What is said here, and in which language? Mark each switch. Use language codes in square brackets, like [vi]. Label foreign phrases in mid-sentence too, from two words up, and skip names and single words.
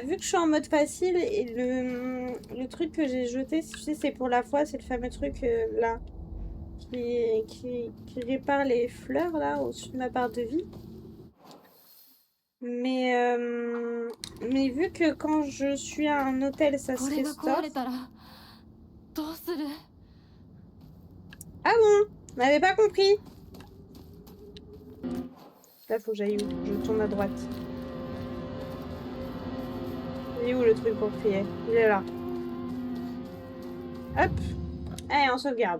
[fr] Vu que je suis en mode facile, et le truc que j'ai jeté, tu sais, c'est pour la foi, c'est le fameux truc là, qui répare les fleurs là, au-dessus de ma barre de vie. Mais vu que quand je suis à un hôtel, ça se [ja] これが [fr] restaure. [ja] 壊れたらどうする？ [fr] Ah bon? On n'avait pas compris. Là, faut que j'aille où? Je tourne à droite. Il est où le truc pour crier? Il est là. Hop. Allez, on sauvegarde.